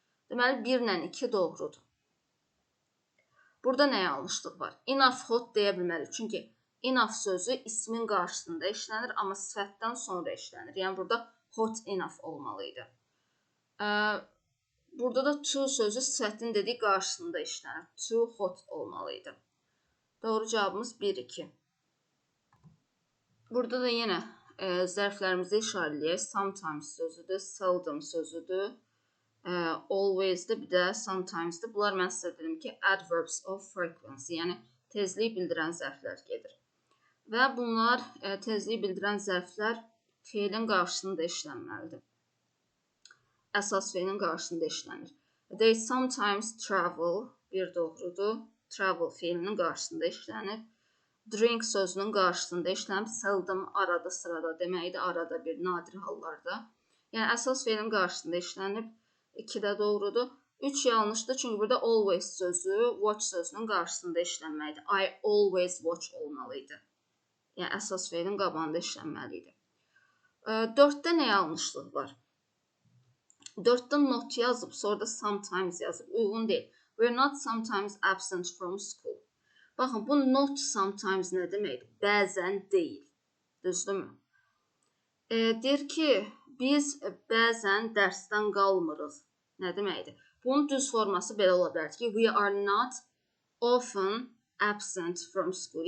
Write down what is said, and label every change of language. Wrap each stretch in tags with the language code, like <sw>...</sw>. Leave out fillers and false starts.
<az>Deməli, 1 ilə 2 doğrudur. Burada nə yanlışlıq var? Enough hot deyə bilmərik. Çünki enough sözü ismin qarşısında işlənir, amma sifətdən sonra işlənir. Yəni, burada hot enough olmalıydı. Burada da too sözü sifətin dediyi qarşısında işlənir. Too hot olmalıydı. Doğru cavabımız 1-2. Burada da yenə zərflərimizi işarələyək. Sometimes sözüdür, seldom sözüdür, always-dir, bir də sometimes-dir. Bunlar mən sizə dedim ki,</az> <en>adverbs of frequency,</en> <az>yəni tezlik bildirən zərflər gedir. Və bunlar tezlik bildirən zərflər feilin qarşısında işlənməlidir. Əsas feilin qarşısında işlənir.</az> <en>They sometimes travel,</en> <az>bir doğrudur. Travel feilinin qarşısında işlənir. Drink sözünün qarşısında işlənib. Seldom arada sırada deməkdir. Arada bir, nadir hallarda. Yəni əsas feilin qarşısında işlənib. 2 də doğrudur. 3 yanlışdır. Çünki burada always sözü watch sözünün qarşısında işlənməkdir.</az> <en>I always watch</en> <az>olmalıydı. Yəni əsas feilin qabağında işlənməliydi. 4-də nə yanlışlıq var? 4-də not yazıb, sonra da sometimes yazıb. Uyğun deyil.</az> <en>We're not sometimes absent from school.</en> <az>Baxın, bu not sometimes nə deməkdir? Bəzən deyil. Düzdürmü? Deyir ki, biz bəzən dərsdən qalmırıq. Nə deməkdir? Bunun düz forması belə ola bilər ki,</az> <en>we are not often absent from school.</en>